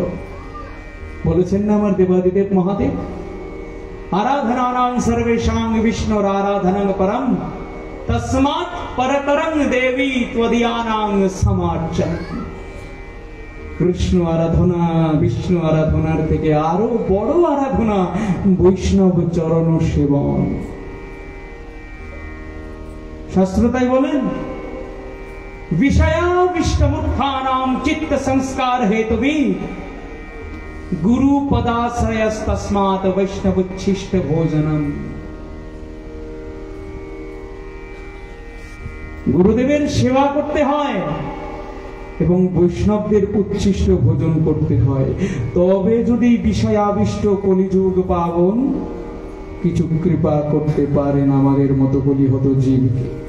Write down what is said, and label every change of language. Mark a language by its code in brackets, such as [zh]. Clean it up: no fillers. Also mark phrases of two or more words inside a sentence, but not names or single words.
[bn] বলেছেন না আমার দেবাদিদেব মহাদেব, [sa] আরাধনানাং সর্বেষাং বিষ্ণুর আরাধনাং পরম তস্মাৎ পরতরং দেবী ত্বদীয়ানাং সমার্চন। [bn] কৃষ্ণ আরাধনা, বিষ্ণু আরাধনার থেকে আরো বড় আরাধনা বৈষ্ণব চরণ সেবন। শাস্ত্র তাই বলেন, [sa] विषयाविष्टमुत्थानां चित्त संस्कार हेतुभि गुरु पदाश्रयस्तस्मात् वैष्णवोच्छिष्ट भोजनम। [bn] গুরুদেবের সেবা করতে হয় এবং বৈষ্ণবদের উচ্ছিষ্ট ভোজন করতে হয়, তবে যদি বিষয়াবিষ্ট কলিযুগ পাবন কিছু কৃপা করতে পারেন আমাদের মতো কলিহত জীবকে।